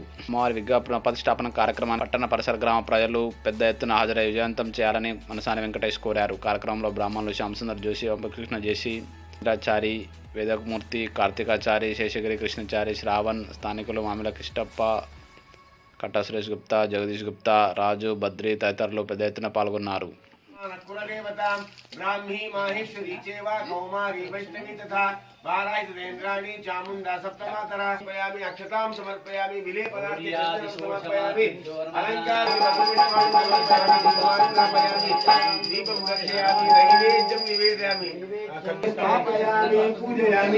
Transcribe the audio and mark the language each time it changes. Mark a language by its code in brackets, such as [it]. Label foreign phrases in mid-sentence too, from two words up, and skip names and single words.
[te] అమ్మవారి విగ్రహ పునఃప్రతిష్టాపన కార్యక్రమాన్ని పట్టణ పరిసర గ్రామ ప్రజలు పెద్ద ఎత్తున హాజరై విజయవంతం చేయాలని మనసాని వెంకటేష్ కోరారు. కార్యక్రమంలో బ్రాహ్మణులు శ్యామసుందర్ జోషి, వంశకృష్ణ జేసి, ఇంద్రాచారి, వేదమూర్తి, కార్తికాచారి, శేషగిరి కృష్ణచారి, శ్రావణ్, స్థానికులు మామిల కృష్ణప్ప, కట్టా సురేష్ గుప్తా, జగదీష్ గుప్తా, రాజు, బద్రి తదితరులు పెద్ద ఎత్తున పాల్గొన్నారు. [sa] ब्राह्मी माहेश्वरी चेवा कौमारी वैष्णवी तथा बाराय सुरेंद्राणी चामुंडा सप्तमातरा समर्पयामि, अक्षतां समर्पयामि, विलेपनार्थी समर्पयामि, अलंकार समर्पयामि, दीपं दर्शयामि, नैवेद्यं निवेदयामि, स्थापयामि, पूजयामि।